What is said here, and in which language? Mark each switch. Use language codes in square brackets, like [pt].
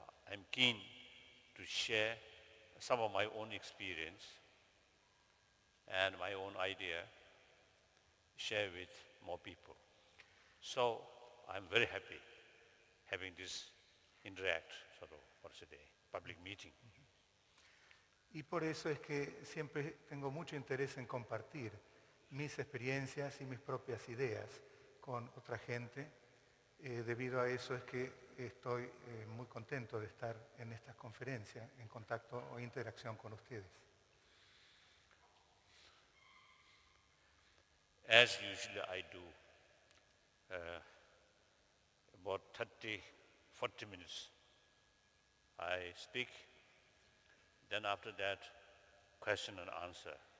[en] I'm keen to share some of my own experience and my own idea, share with more people. So I'm very happy having this interact, public meeting. [es] Y por eso es que siempre tengo mucho interés en compartir mis experiencias y mis propias ideas con otra gente. Debido a eso es que estoy muy contento de estar en esta conferencia, en contacto o interacción con ustedes. [en] As usually I do, about 30, 40 minutes I speak, then after that question and answer.